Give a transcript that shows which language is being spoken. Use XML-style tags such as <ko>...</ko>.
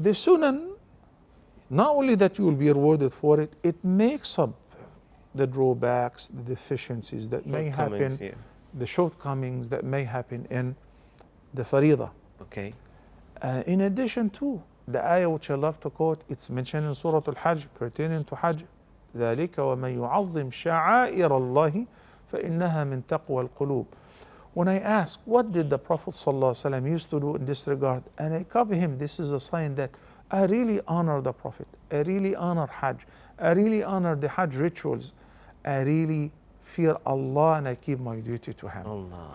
<en>the sunan, not only that you will be rewarded for it, it makes up the drawbacks, the deficiencies that may happen, the shortcomings that may happen in the faridah. Okay. In addition to the ayah which I love to quote, it's mentioned in Surah Al-Hajj pertaining to Hajj.</en> <ar>ذلك ومن يعظم شعائر الله فإنها من تقوى القلوب.</ar> <en>When I ask, what did the Prophet ﷺ used to do in this regard? And I copy him, this is a sign that I really honor the Prophet. I really honor Hajj. I really honor the Hajj rituals. I really fear Allah and I keep my duty to Him. Allah.</en>